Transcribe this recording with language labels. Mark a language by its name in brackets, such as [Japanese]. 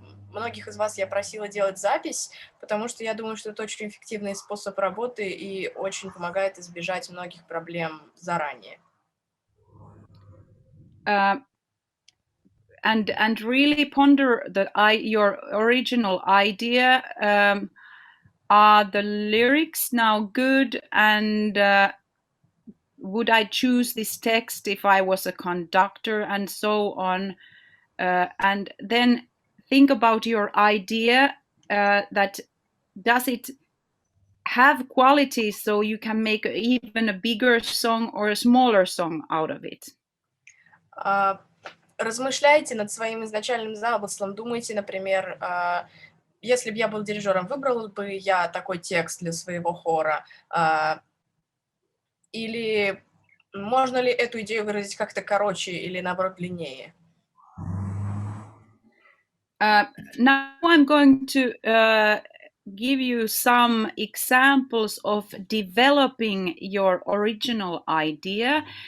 [Russian] Многих из вас я просила делать запись, потому что я думаю, что это очень эффективный способ работы и очень помогает избежать многих проблем заранее. [English] And really ponder your original idea. Are the lyrics now good? And would I choose this text if I was a conductor, and so on? And then think about your idea. That does it have quality so you can make even a bigger song or a smaller song out of it? [Russian] Размышляйте над своим изначальным замыслом. Думайте, например, если бы я был дирижером, выбрал бы я такой текст для своего хора? Или можно ли эту идею выразить как-то короче или, наоборот, длиннее? [English] Now I'm going to give you some examples of developing your original idea.